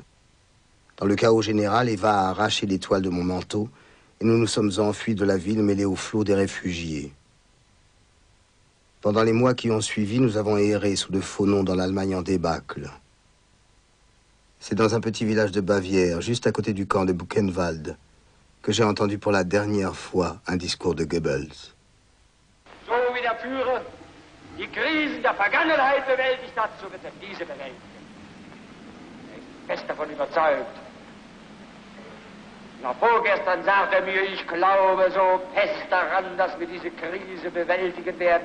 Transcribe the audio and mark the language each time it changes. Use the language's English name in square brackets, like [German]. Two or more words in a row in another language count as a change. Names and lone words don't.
[French] Dans le chaos général, Eva a arraché les toiles de mon manteau et nous nous sommes enfuis de la ville mêlés au flot des réfugiés. Pendant les mois qui ont suivi, nous avons erré sous de faux noms dans l'Allemagne en débâcle. C'est dans un petit village de Bavière, juste à côté du camp de Buchenwald, que j'ai entendu pour la dernière fois un discours de Goebbels. [German] So wie der Führer die Krisen der Vergangenheit bewältigt hat, so wird er diese bewältigen. Ich bin fest davon überzeugt. Noch vorgestern sagte er mir, ich glaube so fest daran, dass wir diese Krise bewältigen werden.